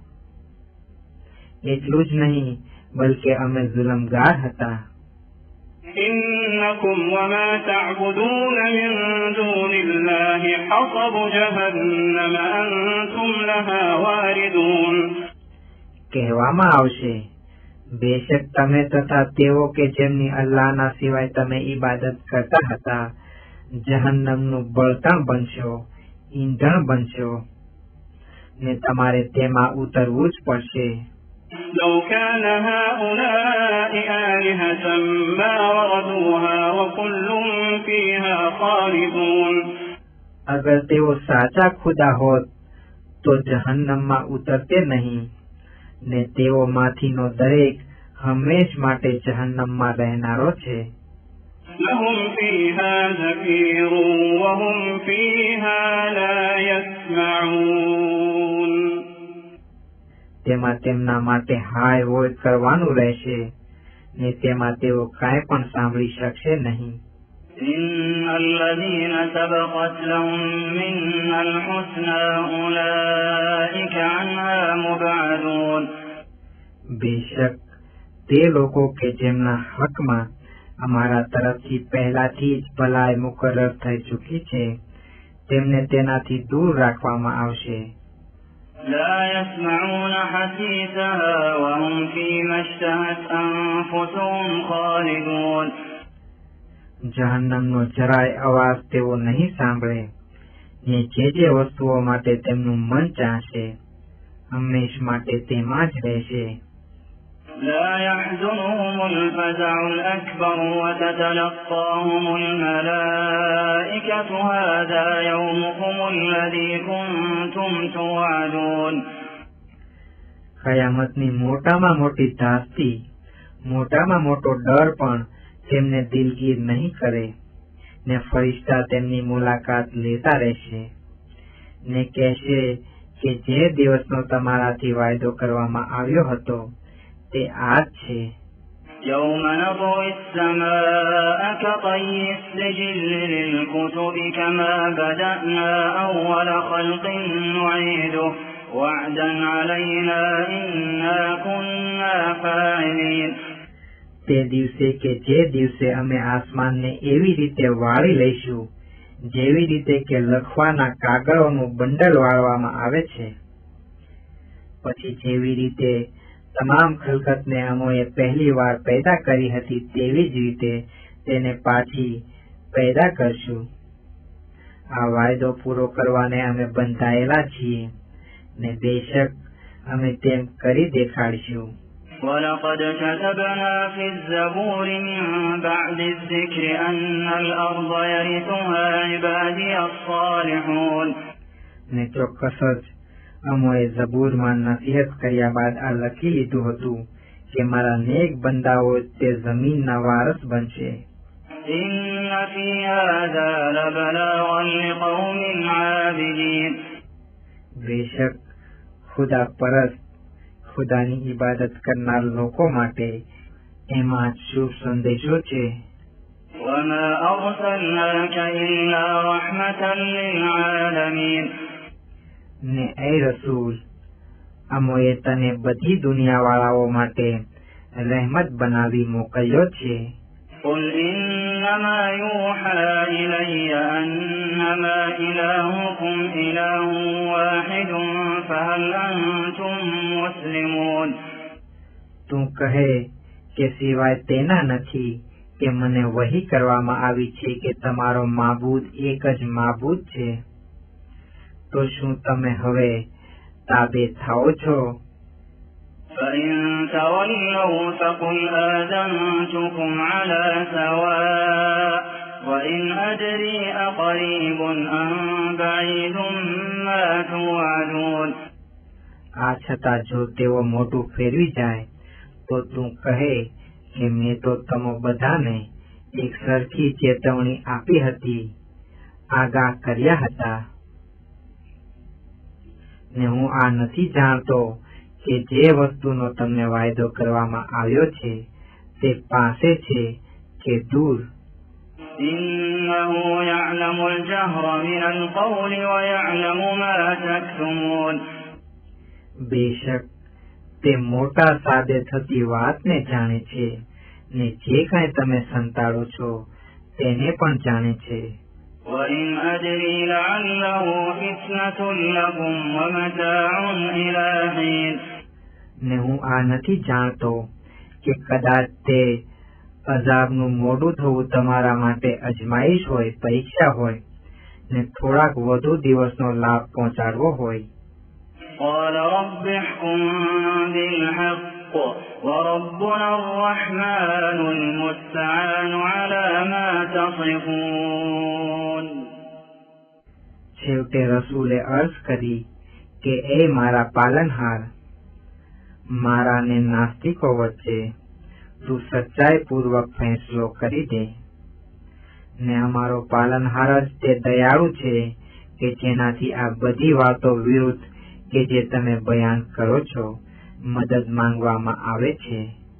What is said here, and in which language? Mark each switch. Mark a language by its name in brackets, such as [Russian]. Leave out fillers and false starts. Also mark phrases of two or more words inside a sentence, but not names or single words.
[Gujarati] એટલું જ નહીં બલકે અમે જુલમગાર હતા. [Arabic] إنكم وما تعبدون من دون الله حصب جهنم أنتم لها واردون. [Gujarati] કહેવામાં આવશે, બેશક તમે તથા તેઓ કે જેમની અલ્લાહના સિવાય તમે ઈબાદત કરતા હતા જહન્નમનું બળતણ બનશો, ઈંધણ બનશો ને તમારે તેમાં ઉતરવું જ પડશે. [Arabic] لو كان هؤلاء آلهة ما وردوها وكل فيها خالدون. [Gujarati] અગર તેઓ સાચા ખુદા હોત તો જહન્નમમાં ઉતરતે નહીં ને તેઓમાંથીનો દરેક હંમેશ માટે જહન્નમમાં રહેનારો છે. [Arabic] لهم فيها زفير وهم فيها لا يسمعون. [Gujarati] તેમાં તેમના માટે હાય હોય કરવાનું રહેશે ને તેમાં તેઓ કાંઈ પણ સાંભળી શકશે નહીં. [Arabic] إن الذين سبقت لهم منا الحسنى أولئك عنها مبعدون. [Gujarati] બેશક તે લોકો કે જેમના હકમાં અમારા તરફથી પહેલાથી જ ભલાઈ મુકર્રર થઈ ચૂકી છે તેમને તેનાથી દૂર રાખવામાં આવશે. [Arabic] لا يسمعون حسيسها وهم فيما اشتهت أنفسهم خالدون. [Gujarati] જહન્નમનો જરાય અવાજ તેઓ નહીં સાંભળે ને જે વસ્તુઓ માટે તેમનું મન ચાહશે હંમેશ માટે તેમાં જ રહેશે. [Arabic] لا يحزنهم الفزع الأكبر وتتلقاهم الملائكة هذا يومكم الذي كنتم توعدون. [Gujarati] કયામતની મોટામાં મોટી ધાસ્તી, મોટામાં મોટો ડર પણ તેમને દિલગીર નહીં કરે ને ફરિશ્તા તેમની મુલાકાત લેતા રહેશે ને કહેશે કે જે દિવસનો તમારાથી વાયદો કરવામાં આવ્યો હતો તે આ જ છે. [Arabic] يوم نطوي السماء كطي السجل للكتب كما بدأنا أول خلق نعيده وعدا علينا إنا كنا فاعلين. [Gujarati] તે દિવસે કે જે દિવસે અમે આસમાનને એવી રીતે વાળી લઈશું જેવી રીતે કે લખવાના કાગળોનું બંડલ વાળવામાં આવે છે, પછી જેવી રીતે તમામ ખલકતને અમોએ પહેલી વાર પેદા કરી હતી તેવી જ રીતે તેને પાછી પેદા કરશું. આ વાયદો પૂરો કરવાને અમે બંધાયેલા છીએ ને બેશક અમે તેમ કરી દેખાડીશું. [Arabic] ولقد كتبنا في الزبور من بعد الذكر أن الأرض يرثها عبادي الصالحون. [Gujarati] ને ચોક્કસ જ અમોએ ઝબૂરમાં નસીહત કર્યા બાદ આ લખી લીધું હતું કે મારા નેક બંદાઓ તે જમીનના વારસ બનશે. [Arabic] إن في هذا لبلاغا لقوم عابدين. [Gujarati] બેશક ખુદા પરસ્ત, ખુદાની ઇબાદત કરનાર લોકો માટે એમાં શુભ સંદેશો છે. [Arabic] وما أرسلناك إلا رحمة للعالمين. [Gujarati] ને એ રસૂલ, અમોએ તને બધી દુનિયાવાળાઓ માટે રહેમત બનાવી મોકલ્યો છે. [Arabic] قل إنما يوحى إلي أنما إلهكم إله واحد فهل أنتم مسلمون. [Gujarati] તું કહે કે સિવાય તેના નથી કે મને વહી કરવામાં આવી છે કે તમારો માબૂદ એક જ માબૂદ છે, તો શું તમે હવે તાબે થાઓ છો? [Arabic] فإن تولوا فقل آذنتكم على سواء وإن أدري أقريب أم بعيد ما توعدون. [Gujarati] આ છતાં જો તેઓ મોટું ફેરવી જાય તો તું કહે કે મેં તો તમો બધાને એક સરખી ચેતવણી આપી હતી, આગાહ કર્યા હતા. ને હું આ નથી જાણતો કે જે વસ્તુનો તમને વાયદો કરવામાં આવ્યો છે તે પાસે છે કે દૂર. [Arabic] إنه يعلم الجهر من القول ويعلم ما تكتمون. [Gujarati] બેશક તે મોટા સાદે થતી વાતને જાણે છે ને જે કાંઈ તમે સંતાડો છો તેને પણ જાણે છે. [Arabic] وإن أدري لعله فتنة لكم ومتاع إلى حين. [Gujarati] ને હું આ નથી જાણતો કે કદાચ તે અઝાબનું મોડું થવું તમારા માટે અજમાઈશ હોય, પરીક્ષા હોય ને થોડાક વધુ દિવસનો લાભ પહોંચાડવો હોય. [Arabic] قال رب احكم بالحق وربنا الرحمن المستعان على ما تصفون. [Gujarati] છેવટે રસૂલે અર્ઝ કરી કે એ મારા પાલનહાર, મારા ને નાસ્તિકો વચ્ચે તું સચ્ચાઈ પૂર્વક ફેંસલો કરી દે. ને અમારો પાલનહાર જ તે દયાળુ છે કે જેનાથી આ બધી વાતો વિરુદ્ધ કે જે તમે બયાન કરો છો મદદ માંગવામાં આવે છે.